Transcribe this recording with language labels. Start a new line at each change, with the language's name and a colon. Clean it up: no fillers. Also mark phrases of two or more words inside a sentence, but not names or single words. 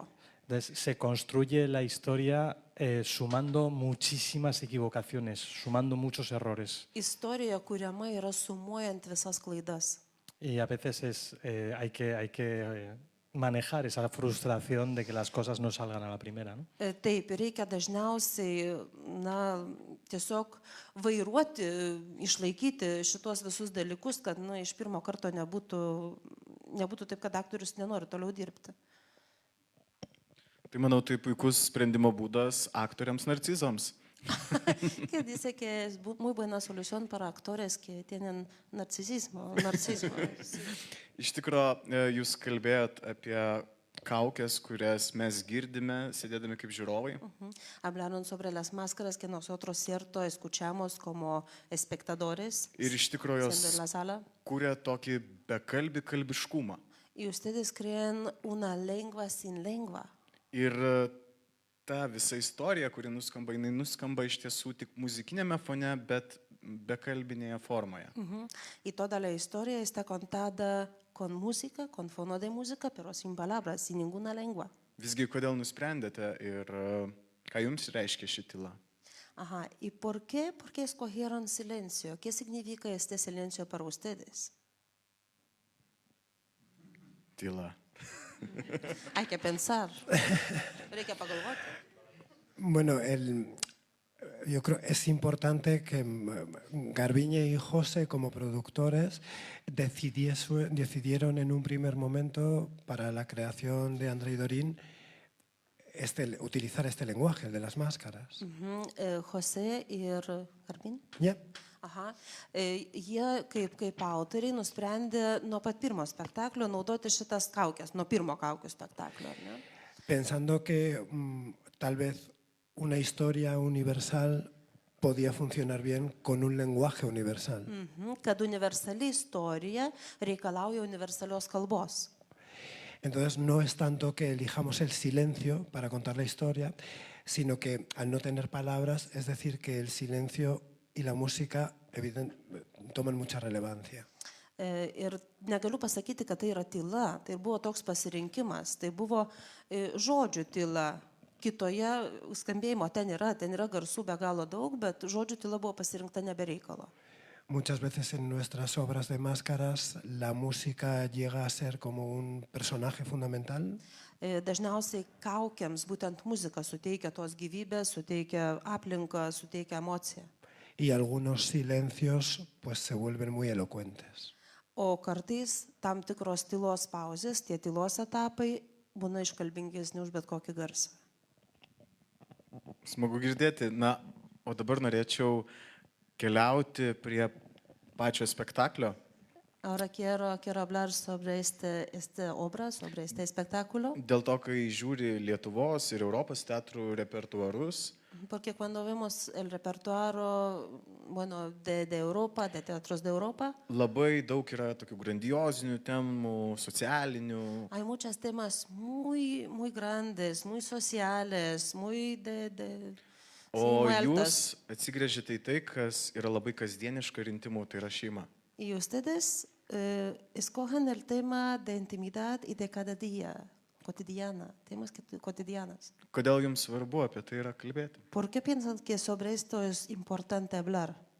Spanish: Entonces, se construye la historia sumando muchísimas equivocaciones, sumando muchos errores.
Lithuanian: Istorija kuriama yra sumuojant visas klaidas.
Spanish: Y a veces hay que manejar esa frustración de que las cosas no salgan a la primera, ¿no?
Lithuanian: Taip, reikia dažniausiai tiesiog vairuoti, išlaikyti šitos visus dalykus, kad iš pirmo karto nebūtų taip, kad aktorius nenori toliau dirbti. Tai manau, tai puikus sprendimo būdas aktoriams narcizams.
Spanish: Que dice que es muy buena solución para actores que tienen narcisismo.
Lithuanian: Iš tikrųjų, jūs kalbėjot apie kaukės, kurias mes girdime, sėdėdami kaip žiūrovai.
Spanish: Hablaron sobre las máscaras que nosotros cierto escuchamos como espectadores.
Lithuanian: Ir iš tikrųjų jos kuria tokį bekalbį kalbiškumą.
Spanish: Y ustedes creen una lengua sin lengua.
Lithuanian: Ir ta visa istorija, kuri nuskamba, jinai nuskamba iš tiesų tik muzikinėme fone, bet bekalbinėje formoje.
Spanish: Y toda la historia está contada con música, con fono de música, pero sin palabras, sin ninguna lengua.
Lithuanian: Visgi, kodėl nusprendėte ir ką jums reiškia ši tyla?
Spanish: Ajá, ¿y por qué escogieron silencio? ¿Qué significa este silencio para ustedes?
Lithuanian: Tyla.
Spanish: Hay que pensar.
Lithuanian: Reikia pagalvoti.
Spanish: Bueno, yo creo que es importante que Garbiñe y José, como productores, decidieron en un primer momento para la creación de André y Dorín utilizar este lenguaje, el de las máscaras.
Lithuanian: José ir Garbin? Yeah. Aha. Jie kaip autoriai nusprendė nuo pat pirmo spektaklio naudoti šitas kaukės, nuo pirmo kaukių spektaklio. Ne?
Spanish: Pensando que tal vez una historia universal podía funcionar bien con un lenguaje universal.
Lithuanian: Kad universali istorija reikalauja universalios kalbos.
Spanish: Entonces no es tanto que elijamos el silencio para contar la historia, sino que al no tener palabras, es decir, que el silencio y la música toman mucha relevancia.
Lithuanian: Ir negaliu pasakyti, kad tai yra tyla, tai buvo toks pasirinkimas, tai buvo žodžių tyla. Kitoje skambėjimo ten yra garsų be galo daug, bet žodžių tyla buvo pasirinkta nebereikalo.
Spanish: Muchas veces en nuestras obras de máscaras la música llega a ser como un personaje fundamental.
Lithuanian: Dažniausiai kaukiams būtent muzika suteikia tos gyvybės, suteikia aplinką, suteikia emociją.
Spanish: Y algunos silencios pues se vuelven muy elocuentes.
Lithuanian: O kartais tam tikros tylos pauzės, tie tylos etapai būna iškalbingesni už bet kokį garsą. Smagu girdėti. Na, o dabar norėčiau keliauti prie pačio spektaklio.
Spanish: Ahora quiero hablar sobre este obra, sobre este espectáculo.
Lithuanian: Dėl to, kai žiūri Lietuvos ir Europos teatrų repertuarus,
Spanish: Porque cuando vemos el repertorio de Europa, de teatros de Europa,
Lithuanian: labai daug yra tokių grandiozinių temų, socialinių.
Spanish: hay muchos temas muy, muy grandes, muy sociales, muy
Lithuanian: O
Spanish: muy
Lithuanian: jūs
Spanish: altas.
Lithuanian: atsigręžite į tai, kas yra labai kasdieniška ir intimu, tai yra šeima.
Spanish: Y ustedes escogen el tema de intimidad y de cada día, cotidiana, temas cotidianos.
Lithuanian: Kodėl jums svarbu apie tai yra kalbėti?
Spanish: ¿Por qué piensan que sobre esto es importante hablar?